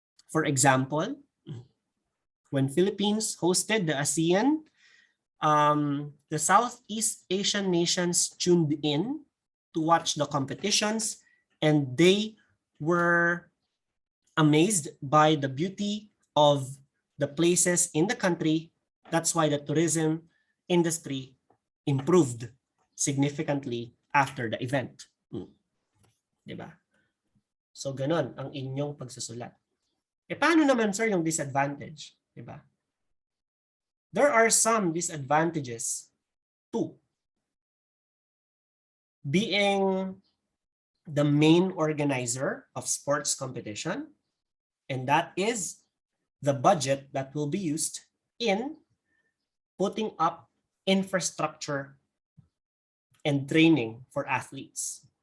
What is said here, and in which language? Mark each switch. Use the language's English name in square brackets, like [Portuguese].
[English] For example, when Philippines hosted the ASEAN, the Southeast Asian nations tuned in to watch the competitions, and they were amazed by the beauty of the places in the country. That's why the tourism industry improved significantly after the event. [Filipino] Diba? So ganon ang inyong pagsusulat. Paano naman, sir, yung disadvantage? Diba? [English] There are some disadvantages to being the main organizer of sports competition, and that is the budget that will be used in putting up infrastructure and training for athletes.